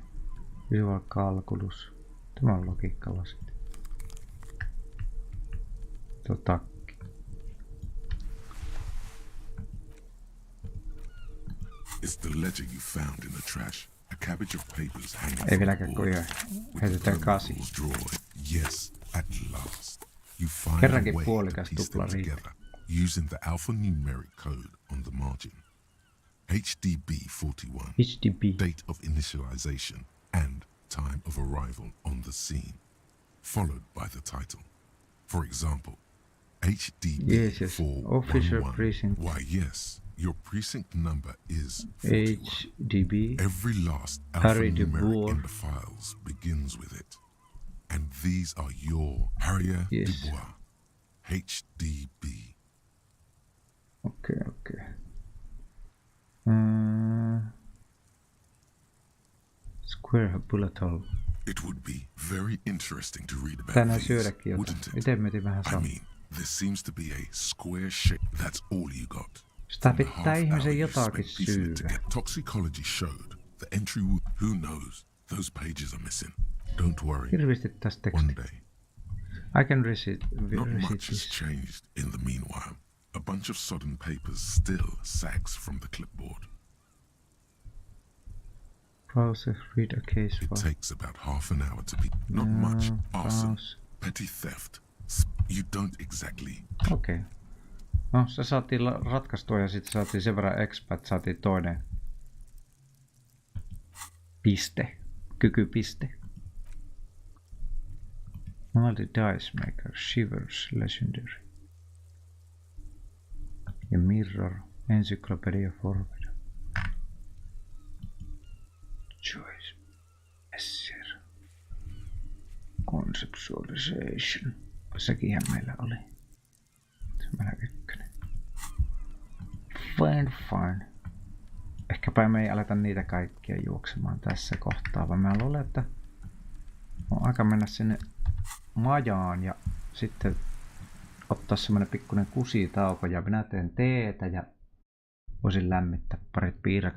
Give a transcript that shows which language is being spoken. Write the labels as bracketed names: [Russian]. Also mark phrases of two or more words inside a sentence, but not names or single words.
[English] Visual calculus. [Finnish] Tämä on logiikkalase. Tuo takki. [English] It's the ledger you found in the trash. A cabbage of papers hanging [Finnish] Ei [English] from the [Finnish] vieläkään kun [English] board, with the [Finnish] heitetään 8. [English] permeables drawer. Yes, at last. You find [Finnish] Kerrankin [English] a way to [Finnish] puolikas [English] piece them [Finnish] tupla riittää. [English] together using the alphanumeric code on the margin. HDB 41, HDB. date of initialization and time of arrival on the scene, followed by the title. For example, HDB Yes, yes. 411. Official precinct. Why, yes, your precinct number is 41. HDB. Every last Harry de alphanumeric Boer. in the files begins with it. And these are your Harrier Yes. de Bois, HDB. [Finnish] Okei, okei. [English] Square bullet hole. It would be very interesting to read about [Finnish] Tänään [English] these, [Finnish] syödäkin jotain. [English] wouldn't it? [Finnish] Itse mietin vähän [English] I [Finnish] samaa. [English] mean, there seems to be a square shape. That's all you got. [Finnish] Sitä [English] From the [Finnish] pitää [English] half hour [Finnish] ihmisen [English] you [Finnish] jotakin [English] spent piecing it [Finnish] syödä. [English] together. Toxicology showed the entry would... Who knows? Those pages are missing. Don't worry. [Finnish] Hirveästi tästä [English] One [Finnish] tekstiä. [English] day. I can receive Not much has this. changed in the meanwhile. A bunch of sodden papers still sags from the clipboard. Process, read a case It file. takes about half an hour to be... Not much. Arson. Petty theft. You don't exactly... [Finnish] Okei. No, se saatiin ratkaistua ja sitten saatiin sen verran expa, että saatiin toinen piste. Kykypiste. [English] Multi Dice Maker, Shivers, Legendary. [Finnish] Ja Mirror, Encyclopedia Forward. [English] Choice, Messer. [Finnish] Conceptualization. Sekinhän meillä oli. Meillä ykkönen. Fine. Ehkäpä me ei aleta niitä kaikkia juoksemaan tässä kohtaa, vaan mä luulen, että on aika mennä sinne majaan ja sitten ottaa semmonen pikkuinen kusitauko ja minä teen teetä ja voisin lämmittää parit piirakat.